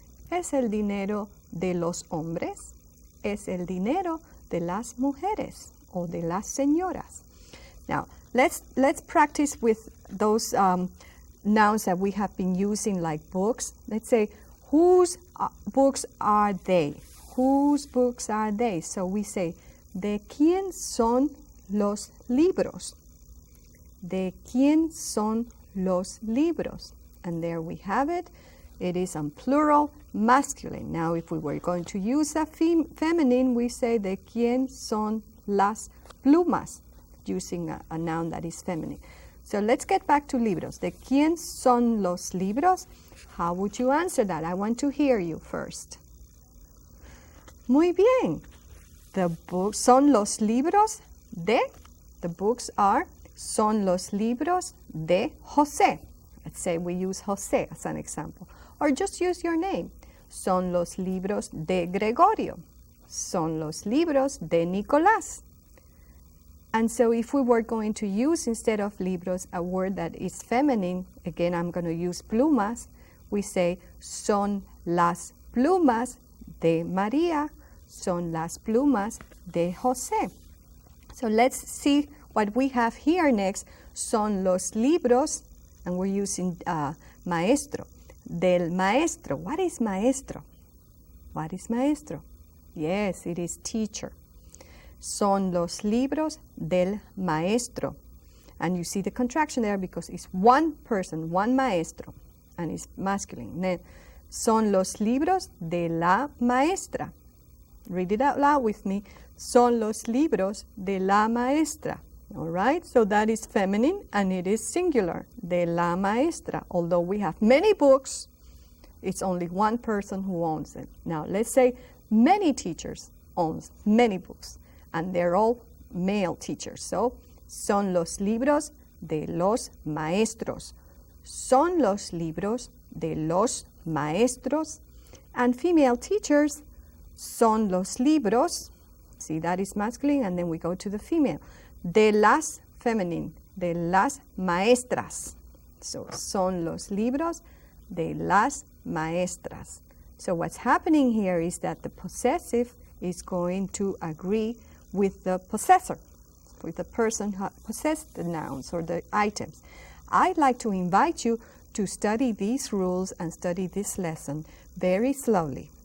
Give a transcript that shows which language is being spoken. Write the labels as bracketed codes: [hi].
[es] Es el dinero de los hombres. Es el dinero de las mujeres o de las señoras. [en] Now, let's practice with those nouns that we have been using like books. Let's say, whose books are they? Whose books are they? So we say, [es] ¿de quién son los libros? ¿De quién son los libros? [en] And there we have it. It is on plural, masculine. Now, if we were going to use a feminine, we say, [es] ¿de quién son las plumas? [en] Using a noun that is feminine. So let's get back to libros. [es] ¿De quién son los libros? [en] How would you answer that? I want to hear you first. [es] Muy bien. [en] The books [es] son los libros de. [en] The books are [es] son los libros de José. [en] Let's say we use José as an example. Or just use your name. [es] Son los libros de Gregorio. Son los libros de Nicolás. [en] And so if we were going to use, instead of libros, a word that is feminine, again, I'm going to use plumas, we say, [es] son las plumas de María, son las plumas de José. [en] So let's see what we have here next. [es] Son los libros, [en] and we're using [es] maestro, del maestro. [en] What is maestro? What is maestro? Yes, it is teacher. [es] Son los libros del maestro. [en] And you see the contraction there because it's one person, one maestro, and it's masculine. [es] Then, son los libros de la maestra. [en] Read it out loud with me. [es] Son los libros de la maestra. [en] All right, so that is feminine and it is singular, [es] de la maestra. [en] Although we have many books, it's only one person who owns it. Now, let's say many teachers own many books. And they're all male teachers. [es] So, son los libros de los maestros. Son los libros de los maestros. [en] And female teachers, [es] son los libros. [en] See, that is masculine, and then we go to the female. [es] De las, feminine, de las maestras. So, son los libros de las maestras. [en] So, what's happening here is that the possessive is going to agree with the possessor, with the person who possessed the nouns or the items. I'd like to invite you to study these rules and study this lesson very slowly.